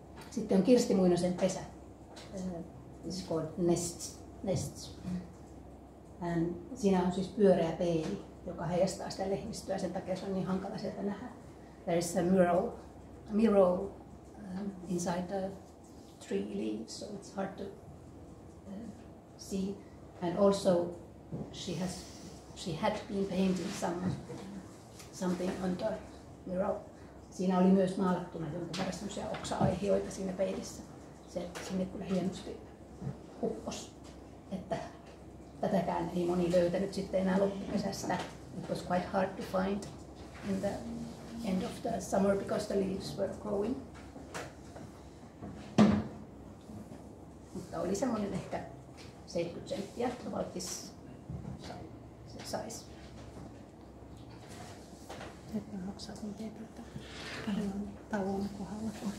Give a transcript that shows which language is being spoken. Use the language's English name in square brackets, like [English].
[Finnish] Sitten on Kirsti Muinosen pesä. [English] It's called Nests. [Finnish] And siinä on siis pyöreä peili, joka heijastaa sitä lehmistöä, sen takia se on niin hankala sieltä nähdä. [English] There is a mirror inside the tree leaves, so it's hard to see. And also she had been painting something on the mirror. [Finnish] Siinä oli myös maalattuna jonkun verran semmoisia oksa-aihioita siinä peilissä. Se sinne kyllä hienosti upposi, että tätäkään ei moni löytänyt sitten enää loppukesästä. [English] It was quite hard to find in the end of the summer because the leaves were growing. [Finnish] Mutta oli semmoinen ehkä 70 senttiä, [English] about this size. [Finnish] Nyt mä hoksautin teitä, että paljon on tauon kohdalla.